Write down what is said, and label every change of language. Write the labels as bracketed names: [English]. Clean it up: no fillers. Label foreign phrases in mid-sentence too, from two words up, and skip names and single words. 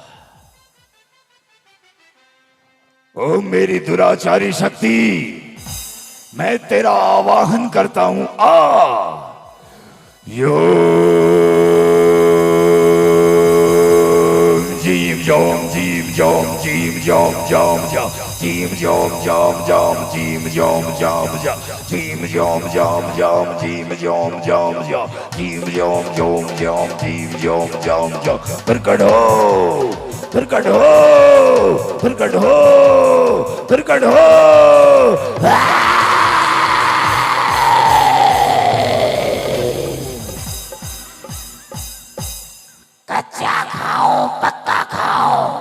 [Hindi] ओ मेरी दुराचारी शक्ति, मैं तेरा आवाहन करता हूं। आ यो जीम जोम जीम जोम जीम जोम जोम जा जीम जोम जोम जोम जीम जोम जोम जा जीम जोम जोम जोम जीम जोम जोम जा जीम जोम जोम जोम जीम जोम जोम जा। प्रकट हो, प्रकट हो, प्रकट हो, प्रकट हो। कच्चा खाओ, पक्का खाओ।